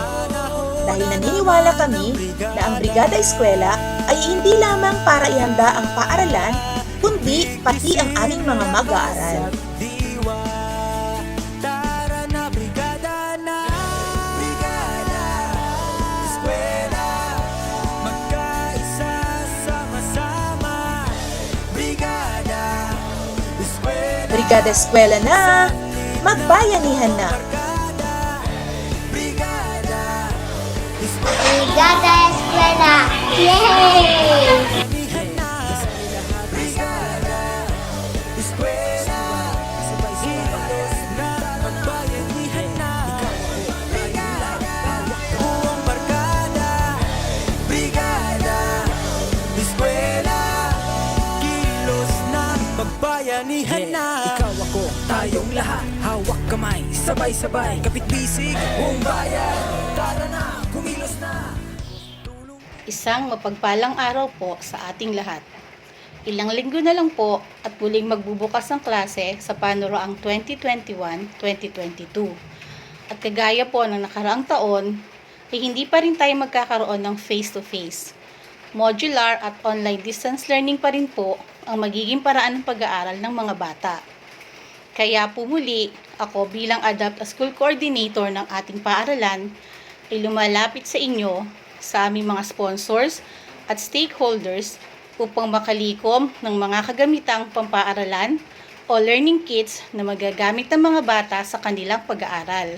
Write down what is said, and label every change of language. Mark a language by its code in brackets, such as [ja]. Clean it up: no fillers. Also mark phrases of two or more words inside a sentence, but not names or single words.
[tl] Dahil naniniwala kami na ang Brigada Eskwela ay hindi lamang para ihanda ang paaralan, kundi pati ang aming mga mag-aaral. Tara na, brigada na. Brigada Eskwela, magkaisa, sama-sama. Brigada Eskwela, Brigada Eskwela na! Magbayanihan na! Brigada Brigada Eskwela! Yay! Bayanihan na. Brigada Eskwela, hilos na, magbayanihan na. Brigada, buong barkada. Brigada Eskwela, kilos na, magbayanihan na. Ikaw ako, tayong lahat, hawak kamay, sabay-sabay, kapit bisig, buong bayan. Tara na, kumilos na. Isang mapagpalang araw po sa ating lahat. Ilang linggo na lang po at muling magbubukas ang klase sa panuroang 2021-2022. At kagaya po ng nakaraang taon, ay hindi pa rin tayo magkakaroon ng face-to-face. Modular at [en] online distance learning [tl] pa rin po ang magiging paraan ng pag-aaral ng mga bata. Kaya po muli, ako bilang Adapt a School Coordinator ng ating paaralan, ay lumalapit sa inyo sa aming mga sponsors at stakeholders upang makalikom ng mga kagamitang pampaaralan o [en] learning kits [tl] na magagamit ng mga bata sa kanilang pag-aaral.